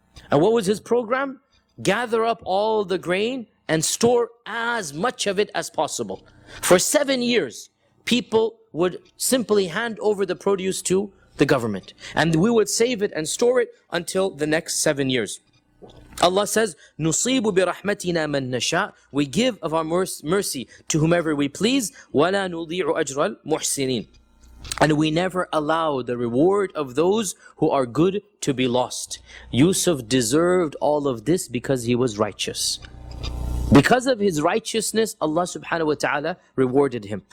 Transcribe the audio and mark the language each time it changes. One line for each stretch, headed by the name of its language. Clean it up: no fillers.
English: And what was his program? Gather up all the grain and store as much of it as possible. For 7 years, people would simply hand over the produce to the government. And we would save it and store it until the next 7 years. Allah says,
Arabic: نُصِيبُ بِرَحْمَتِنَا مَن نَشَاءُ.
English: We give of our mercy to whomever we please.
Arabic: وَلَا نُضِيعُ أَجْرَ الْمُحْسِنِينَ.
English: And we never allow the reward of those who are good to be lost. Yusuf deserved all of this because he was righteous. Because of his righteousness, Allah subhanahu wa ta'ala rewarded him.